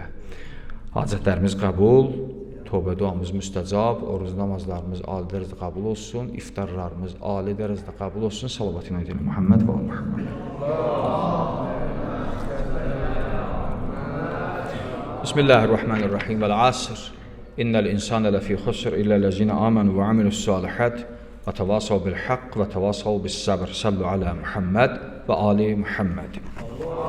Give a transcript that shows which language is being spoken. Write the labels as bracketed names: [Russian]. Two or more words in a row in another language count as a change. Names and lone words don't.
[Azerbaijani] Hacətlərimiz qəbul, tövbə duamız müstəcab, oruz namazlarımız ali dərəcədə qəbul olsun, iftarlarımız ali dərəcədə qəbul olsun. Salavat ilə edelim Muhammed və Muhammed. Bismillahirrahmanirrahim. [Arabic] والعصر. إن الإنسان لفي خسر إلا الذين آمنوا وعملوا الصالحات وتواصوا بالحق وتواصوا بالصبر. صلوا على محمد وآل محمد.